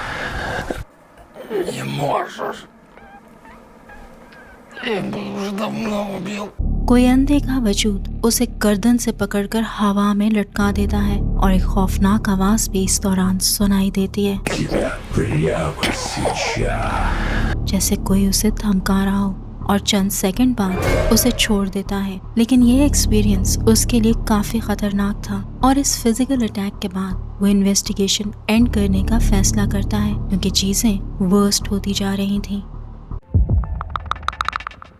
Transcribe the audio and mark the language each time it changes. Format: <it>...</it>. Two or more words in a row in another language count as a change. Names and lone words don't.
<ru>Не можешь. Я бы уже давно убил.</ru> <hi>कोई अनदेखा वजूद उसे गर्दन से पकड़कर हवा में लटका देता है, और एक खौफनाक आवाज भी इस दौरान सुनाई देती है,</hi> <ru>Тебя прямо сейчас.</ru> <hi>जैसे कोई उसे धमका रहा हो, और चंद सेकंड बाद उसे छोड़ देता है। लेकिन ये एक्सपीरियंस उसके लिए काफी खतरनाक था, और इस</hi> <en>physical attack</en> <hi>के बाद वो</hi> <en>investigation end</en> <hi>करने का फैसला करता है, क्योंकि चीजें वर्स्ट होती जा रही थी।</hi>